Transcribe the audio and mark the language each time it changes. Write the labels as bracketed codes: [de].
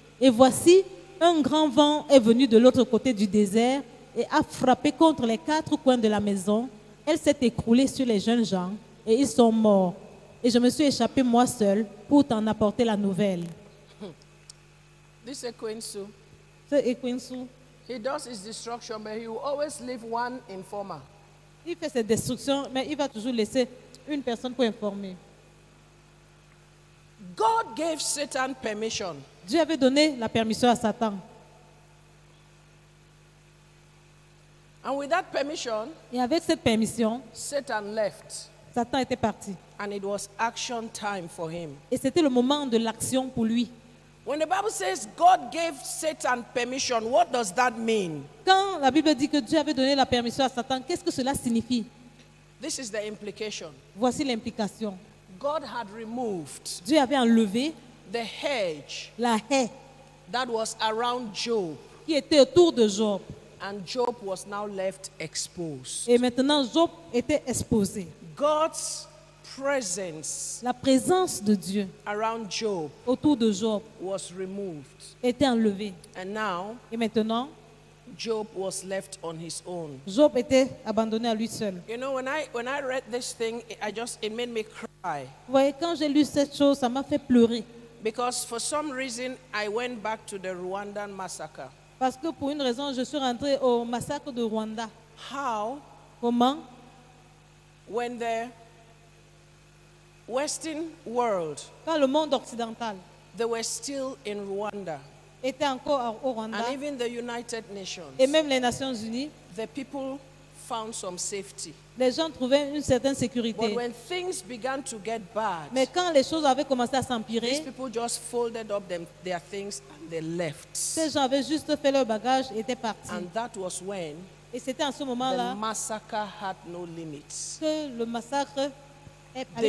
[fr] Et voici, un grand vent est venu de l'autre côté du désert et a frappé contre les 4 coins de la maison. Elle s'est écroulée sur les jeunes gens et ils sont morts. Et je me suis échappé moi seul pour t'en apporter la nouvelle. [en] This is Queen Sue. [fr] C'est Ekwensu. [en] He does his destruction, but he will always leave one informer. [fr] Il fait ses destructions, mais il va toujours laisser une personne pour informer. [en] God gave Satan permission. [fr] Dieu avait donné la permission à Satan. [en] And with that permission, [fr] Et avec cette permission, [en] Satan left. [fr] Satan était parti. [en] And it was action time for him. [fr] Et c'était le moment de l'action pour lui. [en] When the Bible says God gave Satan permission, what does that mean? [fr] Quand la Bible dit que Dieu avait donné la permission à Satan, qu'est-ce que cela signifie? [en] This is the implication. [fr] Voici l'implication. [en] God had removed [fr] Dieu avait enlevé [en] the hedge [fr] la haie [en] that was around Job, [fr] qui était autour de Job. [en] and Job was now left exposed. [fr] Et maintenant, Job était exposé. [en] God's presence [fr] La présence de Dieu [en] around Job [fr] autour de Job [en] was removed. [fr] était enlevée. [en] And now [fr] Et maintenant, [en] Job was left on his own. [fr] Job était abandonné à lui seul. [en] You know, when I read this thing, it made me cry. [fr] Vous voyez, quand j'ai lu cette chose, ça m'a fait pleurer. [en] Because for some reason, I went back to the Rwandan massacre. [fr] Parce que pour une raison, je suis rentrée au massacre de Rwanda. [en] How, [fr] Comment? [en] when the Western world, [fr] Quand le monde occidental [en] they were still in Rwanda, [fr] était encore au Rwanda, [en] and even the United Nations, [fr] et même les Nations Unies, [en] the people found some safety. [fr] Les gens trouvaient une certaine [en] But [fr] sécurité. [en] when things began to get bad, [fr] Mais quand les choses avaient commencé à [en] these [fr] s'empirer, [en] people just folded up their things and they left. [fr] ces gens avaient juste fait leur bagage et étaient partis. [en] And that was when [fr] Et c'était en ce [en] the [fr] moment-là [en] massacre had no limits. [fr] que le massacre est allé